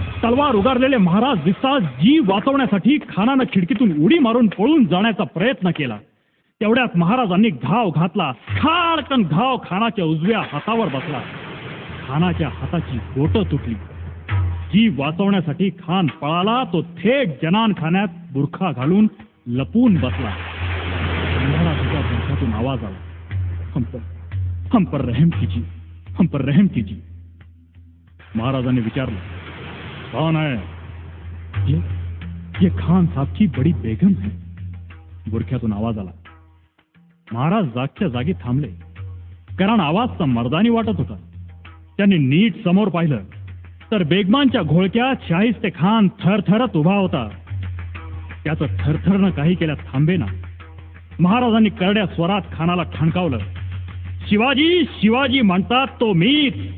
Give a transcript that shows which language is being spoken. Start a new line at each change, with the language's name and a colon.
Marathi: तलवार उगारलेले महाराज दिसताच जीव वाचवण्यासाठी खानानं खिडकीतून उडी मारून पळून जाण्याचा प्रयत्न केला. तेवढ्यात महाराजांनी घाव घातला. खाडकन घाव खानाच्या उजव्या हातावर बसला. खानाच्या हाताची बोटं तुटली. जीव वाचवण्यासाठी खान पळाला. तो थेट जनानखान्यात बुरखा घालून लपून बसला. महाराजाच्या बुरख्यातून आवाज आला,
Hindi: हम पर रहम कीजिए, हम पर रहम कीजिए.
Marathi: महाराजांनी विचारलं,
Hindi: कौन है? ये खान साहब की बड़ी बेगम है.
Marathi: बुरख्यातून आवाज आला. महाराज जागच्या जागी थांबले, कारण आवाज तर मर्दानी वाटत होता. त्यांनी नीट समोर पाहिलं तर बेगमांच्या घोळक्यात शाहिस्ते खान थरथरत उभा होता. त्याचं थरथरनं काही केल्यात थांबेना. महाराजांनी करड्या स्वरात खानाला ठणकावलं, शिवाजी शिवाजी म्हणतात तो मीच.